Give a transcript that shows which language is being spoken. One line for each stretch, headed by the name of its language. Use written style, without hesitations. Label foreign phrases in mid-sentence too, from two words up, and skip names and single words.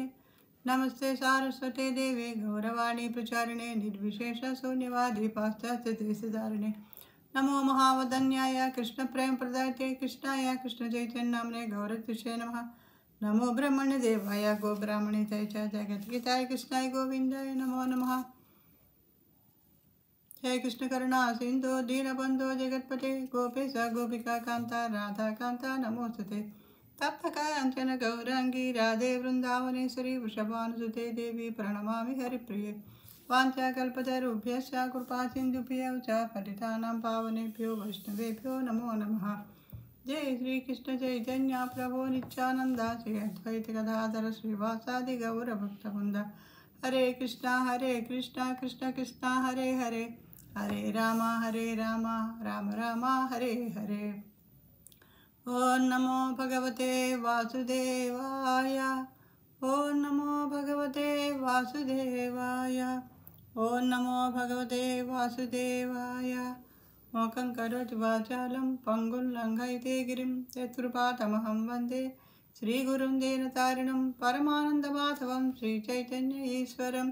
Sanskrit: నమస్తే సారస్వతే దేవే గౌరవాణి ప్రచారిణే నిర్విశేష శూన్యవాది పాశ్చాత్యదేశధారిణే. నమో మహావదన్యాయ కృష్ణ ప్రేమ ప్రదాయతే కృష్ణాయ కృష్ణ చైతన్యామ్నే గౌరతిషే నమః. నమో బ్రహ్మణ్య దేవాయ గో బ్రాహ్మణితయ చ జగద్గీతాయ కృష్ణాయ గోవిందాయ నమో నమః. हे कृष्ण करुणा सिंधु दीनबंधो जगत्पते गोपेश गोपिका कांता राधा कांता नमोस्तुते. तप्त कांचन गौरांगी राधे वृंदावनेश्वरी वृषभानुसुते देवी प्रणमामि हरिप्रिये. वाञ्छाकल्पतरुभ्यश्च कृपा सिन्धुभ्यो च पतितानां पावनेभ्यो वैष्णवेभ्यो नमो नमः. जय श्री कृष्ण चैतन्य प्रभो नित्यानंद श्री अद्वैत गदाधर श्रीवासादि गौरभक्तवृंद. हरे कृष्ण कृष्ण कृष्ण हरे हरे हरे राम राम राम हरे हरे. ओम नमो भगवते वासुदेवाय. ओम नमो भगवते वासुदेवाय. ओम नमो भगवते वासुदेवाय. मोकं करोति वाचालं पंगुं लङ्घयते गिरिं यत्कृपातमहं वन्दे श्रीगुरुं दीनतारिणं परमानन्दमाधवं श्रीचैतन्य ईश्वरम्.